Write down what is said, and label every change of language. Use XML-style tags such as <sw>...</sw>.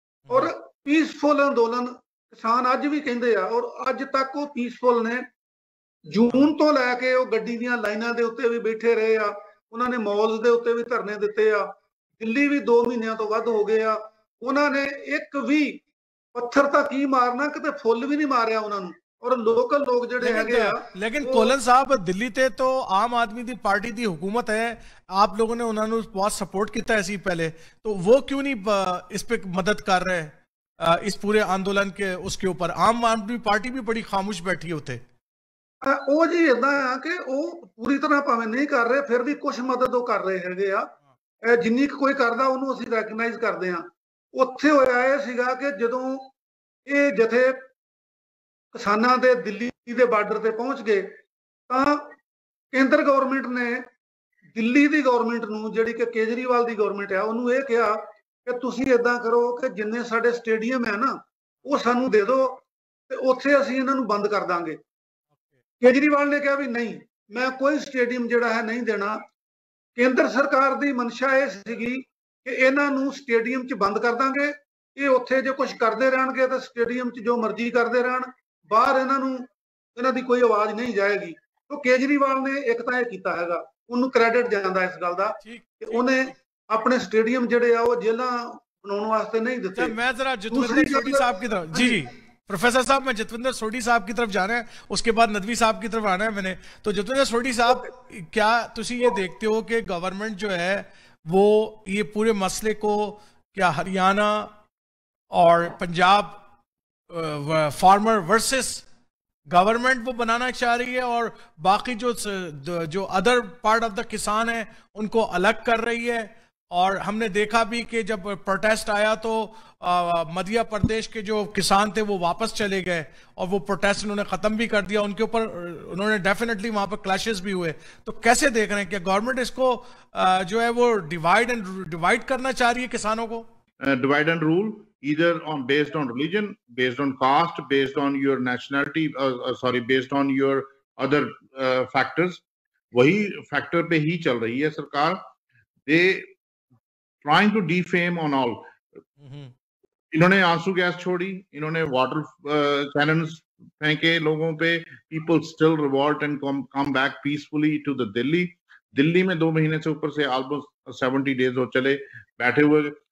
<pa>ਔਰ ਪੀਸਫੁਲ ਅੰਦੋਲਨ ਕਿਸਾਨ ਅੱਜ ਵੀ ਕਹਿੰਦੇ ਆ, ਔਰ ਅੱਜ ਤੱਕ ਉਹ ਪੀਸਫੁਲ ਨੇ। ਜੂਨ ਤੋਂ ਲੈ ਕੇ ਉਹ ਗੱਡੀ ਦੀਆਂ ਲਾਈਨਾਂ ਦੇ ਉੱਤੇ ਵੀ ਬੈਠੇ ਰਹੇ ਆ, ਉਹਨਾਂ ਨੇ ਮਾਲਸ ਦੇ ਉੱਤੇ ਵੀ ਧਰਨੇ ਦਿੱਤੇ ਆ। ਦਿੱਲੀ ਵੀ 2 ਮਹੀਨਿਆਂ ਤੋਂ ਵੱਧ ਹੋ ਗਏ ਆ, ਉਹਨਾਂ ਨੇ ਇੱਕ ਵੀ ਪੱਥਰ ਤਾਂ ਕੀ ਮਾਰਨਾ, ਕਿਤੇ ਫੁੱਲ ਵੀ ਨਹੀਂ ਮਾਰਿਆ ਉਹਨਾਂ ਨੂੰ।</pa> <hi>और लोकल लोग</hi> <pa>ਜਿਹੜੇ ਹੈਗੇ ਆ।</pa> <hi>लेकिन कोलन साहब</hi> <pa>दिल्ली ते तो आम आदमी दी पार्टी दी</pa> <hi>हुकूमत है, आप लोगों ने उन्होंने बहुत सपोर्ट किया ऐसी पहले, तो वो क्यों नहीं इस पे मदद कर रहे इस पूरे आंदोलन के उसके ऊपर? आम आदमी पार्टी भी बड़ी खामोश बैठी होते।</hi> <pa>ਉਹ ਜੀ ਇਦਾਂ ਆ ਕਿ ਉਹ ਪੂਰੀ ਤਰ੍ਹਾਂ ਭਾਵੇਂ ਨਹੀਂ ਕਰ ਰਹੇ, ਫਿਰ ਵੀ ਕੁਝ ਮਦਦ ਉਹ ਕਰ ਰਹੇ ਹੈਗੇ ਆ। ਜਿੰਨੀ ਕੋਈ ਕਰਦਾ ਉਹਨੂੰ ਅਸੀਂ ਰੈਕਗਨਾਈਜ਼ ਕਰਦੇ ਆ। ਉੱਥੇ ਹੋਇਆ ਇਹ ਸੀਗਾ ਕਿ ਜਦੋਂ ਇਹ ਜਥੇ ਕਿਸਾਨਾਂ ਦੇ ਦਿੱਲੀ ਦੇ ਬਾਰਡਰ ਤੇ ਪਹੁੰਚ ਗਏ ਤਾਂ ਕੇਂਦਰ ਗਵਰਨਮੈਂਟ ਨੇ ਦਿੱਲੀ ਦੀ ਗਵਰਨਮੈਂਟ ਨੂੰ, ਜਿਹੜੀ ਕਿ ਕੇਜਰੀਵਾਲ ਦੀ ਗਵਰਨਮੈਂਟ ਆ, ਉਹਨੂੰ ਇਹ ਕਿਹਾ ਕਿ ਤੁਸੀਂ ਇਦਾਂ ਕਰੋ ਕਿ ਜਿੰਨੇ ਸਾਡੇ ਸਟੇਡੀਅਮ ਹੈ ਨਾ ਉਹ ਸਾਨੂੰ ਦੇ ਦਿਓ ਤੇ ਉੱਥੇ ਅਸੀਂ ਇਹਨਾਂ ਨੂੰ ਬੰਦ ਕਰ ਦਾਂਗੇ। ਕੇਜਰੀਵਾਲ ਨੇ ਕਿਹਾ ਵੀ ਨਹੀਂ, ਮੈਂ ਕੋਈ ਸਟੇਡੀਅਮ ਜਿਹੜਾ ਹੈ ਨਹੀਂ ਦੇਣਾ। ਕੇਂਦਰ ਸਰਕਾਰ ਦੀ ਮਨਸ਼ਾ ਇਹ ਸੀਗੀ ਕਿ ਇਹਨਾਂ ਨੂੰ ਸਟੇਡੀਅਮ 'ਚ ਬੰਦ ਕਰ ਦਾਂਗੇ, ਇਹ ਉੱਥੇ ਜੇ ਕੁਝ ਕਰਦੇ ਰਹਿਣਗੇ ਤਾਂ ਸਟੇਡੀਅਮ 'ਚ ਜੋ ਮਰਜ਼ੀ ਕਰਦੇ ਰਹਿਣ, ਬਾਹਰ ਇਹਨਾਂ ਦੀ ਕੋਈ ਆਵਾਜ਼ ਨਹੀਂ ਜਾਏਗੀ। तो केजरीवाल ने एक तो यह किया हैगा, उन्होंने क्रेडिट जाता इस गल का कि उन्हें अपने स्टेडियम जिहड़े आ वो जेलां बनाउण वास्ते नहीं दिते।</pa> <hi>मैं जरा जतविंदर सोढी साहब की तरफ, जी प्रोफेसर साहब, मैं जतविंदर सोढी साहब की तरफ जाना है, उसके बाद नदवी साहब की तरफ आना है मैंने। तो जतविंदर सोढी साहब, क्या तुसी ये देखते हो कि गवर्नमेंट जो है वो ये पूरे मसले को क्या हरियाणा और पंजाब फार्मर वर्सेस गवर्नमेंट वो बनाना चाह रही है और बाकी जो अदर पार्ट ऑफ द किसान है उनको अलग कर रही है? और हमने देखा भी कि जब प्रोटेस्ट आया तो मध्य प्रदेश के जो किसान थे वो वापस चले गए और वो प्रोटेस्ट उन्होंने खत्म भी कर दिया, उनके ऊपर उन्होंने डेफिनेटली वहां पर क्लैशेस भी हुए। तो कैसे देख रहे हैं कि गवर्नमेंट इसको जो है वो डिवाइड करना चाह रही है किसानों को?</hi> <en>divide and rule, either based on religion, based on caste, based on your nationality, based on your other factors,</en> <hi>वही factor पे ही चल रही है सरकार।</hi> <en>trying to defame on all.</en> <hi>इन्होंने आंसू गैस छोड़ी, इन्होंने वाटर कैनन्स फेंके लोगों पे,</hi> <en>people still revolt and come back peacefully to the</en> <hi>Delhi में 2 महीने से ऊपर से</hi> <en>almost 70 days</en> <hi>हो चले बैठे हुए।</hi>